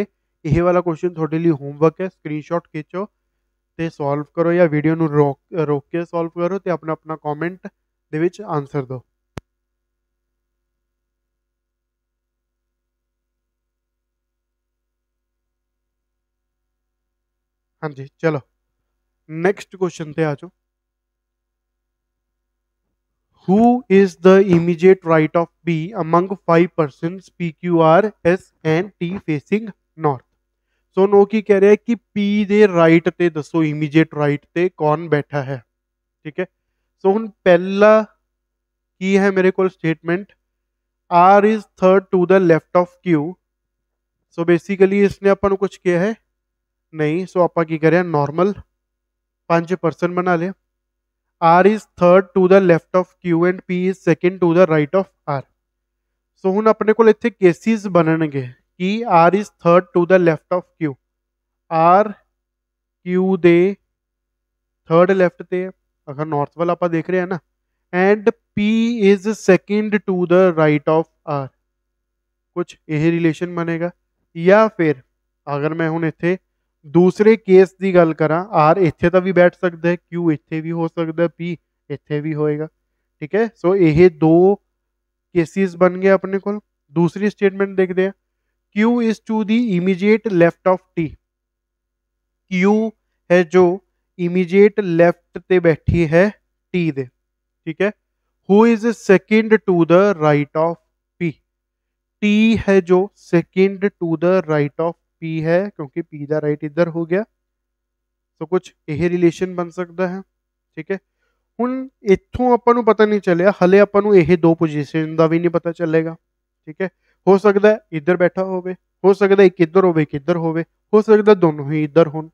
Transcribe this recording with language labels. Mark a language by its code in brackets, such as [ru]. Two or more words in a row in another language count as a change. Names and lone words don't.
[pa] ਇਹ ਵਾਲਾ ਕੁਐਸਚਨ ਤੁਹਾਡੇ ਲਈ ਹੋਮਵਰਕ ਹੈ, ਸਕਰੀਨਸ਼ਾਟ ਖਿੱਚੋ ਤੇ ਸੋਲਵ ਕਰੋ, ਜਾਂ ਵੀਡੀਓ ਨੂੰ ਰੋਕ ਕੇ ਸੋਲਵ ਕਰੋ ਤੇ ਆਪਣਾ ਆਪਣਾ ਕਮੈਂਟ ਦੇ ਵਿੱਚ ਆਨਸਰ ਦਿਓ। ਹਾਂਜੀ ਚਲੋ [en] next question [pa] ਤੇ ਆ ਜਾਓ। [en] Who is the immediate right of B among 5 persons P, Q, R, S and T facing north। so now [pa] ਕੀ ਕਹਿ ਰਿਹਾ ਹੈ ਕਿ P ਦੇ ਰਾਈਟ ਤੇ ਦੱਸੋ [en] immediate right [pa] ਤੇ ਕੌਣ ਬੈਠਾ ਹੈ। ਠੀਕ ਹੈ, ਸੋ ਹੁਣ ਪਹਿਲਾ ਕੀ ਹੈ ਮੇਰੇ ਕੋਲ ਸਟੇਟਮੈਂਟ, [en] R is third to the left of Q। [pa] ਸੋ ਬੇਸਿਕਲੀ ਇਸਨੇ ਆਪਾਂ ਨੂੰ ਕੁਝ ਕਿਹਾ ਹੈ ਨਹੀਂ, ਸੋ ਆਪਾਂ ਕੀ ਕਰਿਆ [en] normal 5 person [pa] ਬਣਾ ਲਿਆ। [en] R is third to the left of Q and P is second to the right of R। [pa] ਸੋ ਹੁਣ ਆਪਣੇ ਕੋਲ ਇੱਥੇ ਕੇਸਿਸ ਬਣਨਗੇ ਕਿ [en] R is third to the left of Q, [pa] R Q ਦੇ [en] third left [pa] ਤੇ ਹੈ ਅਗਰ ਨਾਰਥ ਵੱਲ ਆਪਾਂ ਦੇਖ ਰਹੇ ਹਾਂ ਨਾ, [en] and P is second to the right of R. [pa] ਕੁਝ ਇਹ ਰਿਲੇਸ਼ਨ ਬਣੇਗਾ। ਜਾਂ ਫਿਰ ਅਗਰ ਮੈਂ ਹੁਣ ਇੱਥੇ ਦੂਸਰੇ ਕੇਸ ਦੀ ਗੱਲ ਕਰਾਂ, R ਇੱਥੇ ਤਾਂ ਵੀ ਬੈਠ ਸਕਦਾ ਹੈ, Q ਇੱਥੇ ਵੀ ਹੋ ਸਕਦਾ ਹੈ, P ਇੱਥੇ ਵੀ ਹੋਏਗਾ। ਠੀਕ ਹੈ, ਸੋ ਇਹ 2 ਕੇਸਿਸ ਬਣ ਗਏ ਆਪਣੇ ਕੋਲ। ਦੂਸਰੀ ਸਟੇਟਮੈਂਟ ਦੇਖਦੇ ਹਾਂ, [en] Q is to the immediate left of T। [pa] Q [hi] है जो [en] immediate left [pa] ਤੇ ਬੈਠੀ ਹੈ T ਦੇ। ਠੀਕ ਹੈ, [en] who is second to the right of P। [pa] T [hi] है जो [en] second to the right of P [hi] है, क्योंकि [pa] P ਦਾ ਰਾਈਟ ਇੱਧਰ ਹੋ ਗਿਆ। ਸੋ ਕੁਝ ਇਹ ਰਿਲੇਸ਼ਨ ਬਣ ਸਕਦਾ ਹੈ। ਠੀਕ ਹੈ, ਹੁਣ ਇੱਥੋਂ ਆਪਾਂ ਨੂੰ ਪਤਾ ਨਹੀਂ ਚੱਲਿਆ, ਹਲੇ ਆਪਾਂ ਨੂੰ ਇਹ 2 ਪੋਜੀਸ਼ਨ ਦਾ ਵੀ ਨਹੀਂ ਪਤਾ ਚੱਲੇਗਾ। ਠੀਕ ਹੈ, ਹੋ ਸਕਦਾ ਹੈ ਇੱਧਰ ਬੈਠਾ ਹੋਵੇ, ਹੋ ਸਕਦਾ ਇੱਕ ਇੱਧਰ ਹੋਵੇ ਇੱਕ ਇੱਧਰ ਹੋਵੇ, ਹੋ ਸਕਦਾ ਦੋਨੋਂ ਹੀ ਇੱਧਰ ਹੋਣ।